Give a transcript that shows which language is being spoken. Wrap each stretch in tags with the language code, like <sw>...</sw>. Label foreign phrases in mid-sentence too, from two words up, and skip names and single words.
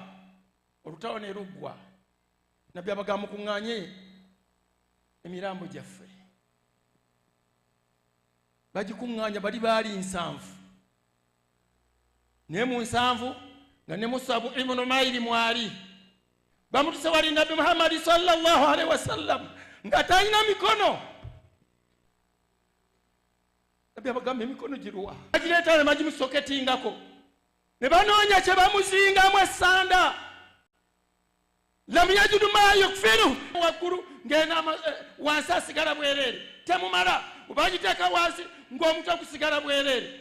<lg>olutalo ne luggwa nabbi abagamba mukuŋŋaanye emirambo gyaffe. bagikuŋŋaanya bali baali 7 naye mu 7 nga ne Musabu ibnu Umayr mwali bamutuse wali nabbi Muhammad</lg> <ar>صلى الله عليه وسلم</ar> <lg>nga talina mikono. nabbi abagamba emikono giruwa agireeta ne bagimusoketingako ne banoonya kye bamuzingamu essanda</lg> <ar>لم يجد ما يكفن</ar> <lg>waggulu ng'ena wansi asigala bwereere temumala ubagiteeka wansi ng'omutwe gusigala bwereere.</lg>